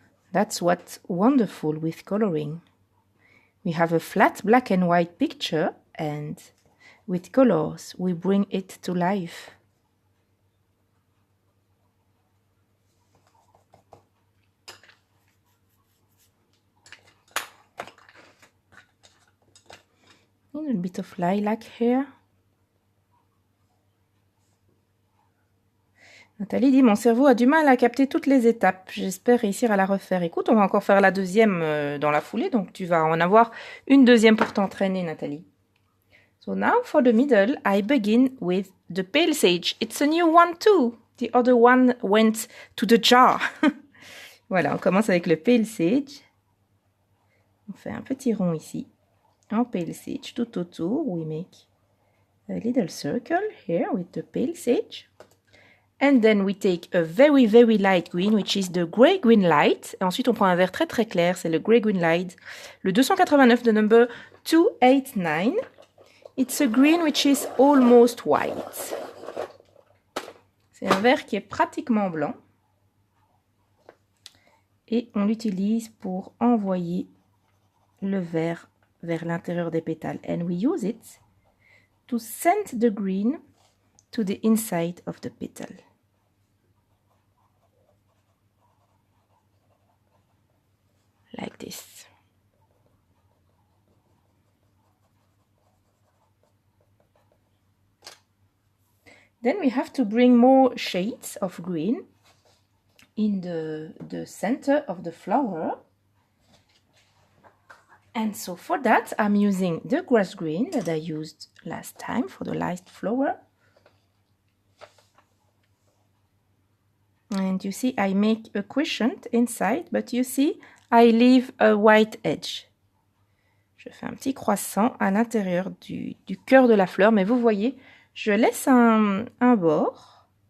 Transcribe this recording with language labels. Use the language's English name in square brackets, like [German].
[English] That's what's wonderful with coloring. We have a flat black and white picture, and with colors, we bring it to life. a little bit of lilac here. [French] Nathalie dit, mon cerveau a du mal à capter toutes les étapes. J'espère réussir à la refaire. Écoute, on va encore faire la deuxième dans la foulée, donc tu vas en avoir une deuxième pour t'entraîner, Nathalie. [English] So now for the middle, I begin with the pale sage. It's a new one too. The other one went to the jar. [French] Voilà, on commence avec le pale sage. On fait un petit rond ici, en pale sage. Tout autour, [English] we make a little circle here with the pale sage. And then we take a very, very light green, which is the grey-green light. [French] Et ensuite, on prend un vert très, très clair. C'est le grey-green light. Le 289 de number 289. [English] It's a green which is almost white. [French] C'est un vert qui est pratiquement blanc. Et on l'utilise pour envoyer le vert vers l'intérieur des pétales. [English] And we use it to send the green to the inside of the petal. Like this. Then we have to bring more shades of green in the center of the flower. And so for that, I'm using the grass green that I used last time for the last flower. And you see, I make a crescent inside, but you see, I leave a white edge. [French] Je fais un petit croissant à l'intérieur du cœur de la fleur, mais vous voyez, je laisse un bord.